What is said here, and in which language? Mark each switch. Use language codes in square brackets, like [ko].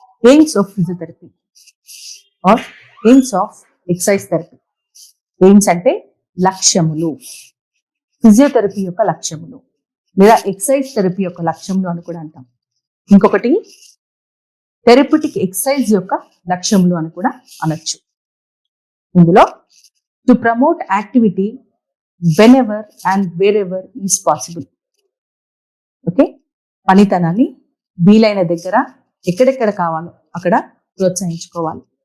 [en] Aims of physiotherapy or aims of exercise therapy. [te] AIIMS అంటే లక్ష్యములు, physiotherapy యొక్క లక్ష్యములు లేదా exercise therapy యొక్క లక్ష్యములు అని కూడా అంటాం. ఇంకొకటి థెరప్యూటిక్ ఎక్సర్సైజ్ యొక్క లక్ష్యములు అని కూడా అనొచ్చు. ఇందులో [en] To promote activity whenever and wherever is possible. [te] Okay, పనితనాన్ని వీలైన దగ్గర ఎక్కడెక్కడ కావాలో అక్కడ ప్రోత్సహించుకోవాలి.